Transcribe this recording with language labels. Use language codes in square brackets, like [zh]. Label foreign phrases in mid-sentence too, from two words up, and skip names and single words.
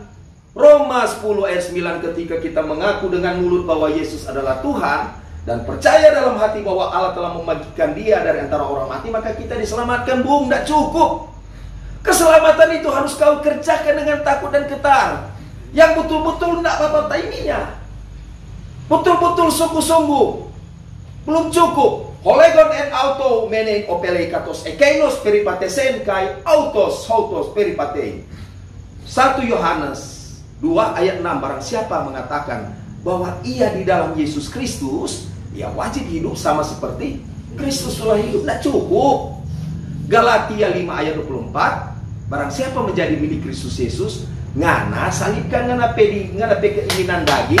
[id] Roma 10 ayat 9, ketika kita mengaku dengan mulut bahwa Yesus adalah Tuhan dan percaya dalam hati bahwa Allah telah membangkitkan dia dari antara orang mati, maka kita diselamatkan. Bung, tidak cukup. Keselamatan itu harus kau kerjakan dengan takut dan getar. Yang betul-betul tidak apa-apa taiminya. Betul-betul sungguh-sungguh. Belum cukup. [el] Ὁ λέγων ἐν αὐτῷ μένειν ὀφείλει καθὼς ἐκεῖνος περιεπάτησεν καὶ αὐτὸς περιπατεῖν. [id] 1 Yohanes 2 ayat 6, barang siapa mengatakan bahwa ia di dalam Yesus Kristus, ia wajib hidup sama seperti Kristus telah hidup. Tidak cukup. Galatia 5 ayat 24, barang siapa menjadi milik Kristus Yesus, ngana salibkan ngana keinginan daging.